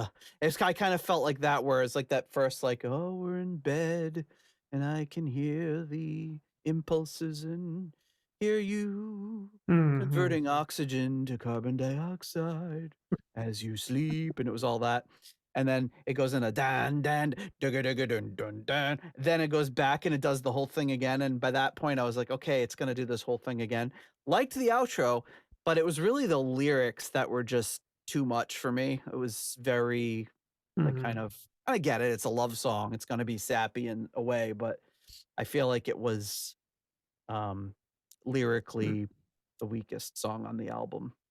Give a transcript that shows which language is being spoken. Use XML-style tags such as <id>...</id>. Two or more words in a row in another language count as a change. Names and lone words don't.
<en>I kind of felt like that, where it's like that first, like, oh, we're in bed and I can hear the impulses and hear you converting oxygen to carbon dioxide as you sleep. And it was all that. And then it goes in a dan dan dugga dugga dun dun dun. Then it goes back and it does the whole thing again. And by that point, I was like, okay, it's gonna do this whole thing again. Liked the outro, but it was really the lyrics that were just too much for me. It was very like kind of, I get it, it's a love song. It's gonna be sappy in a way, but I feel like it was lyrically the weakest song on the album.</en>